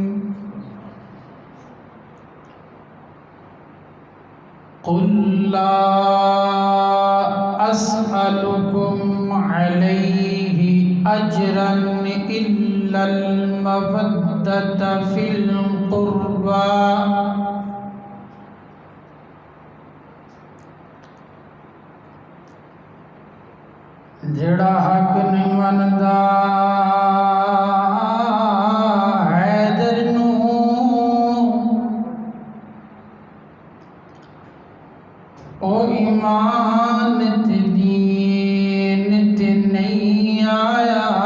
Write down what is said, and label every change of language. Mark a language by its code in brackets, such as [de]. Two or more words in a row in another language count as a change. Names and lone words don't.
[ar] قل لا أسألكم عليه أجرا إلا المودة في القربى [skr] جڑا حق نہیں مندا حیدر نو او ایمان تے دین تے نہیں آیا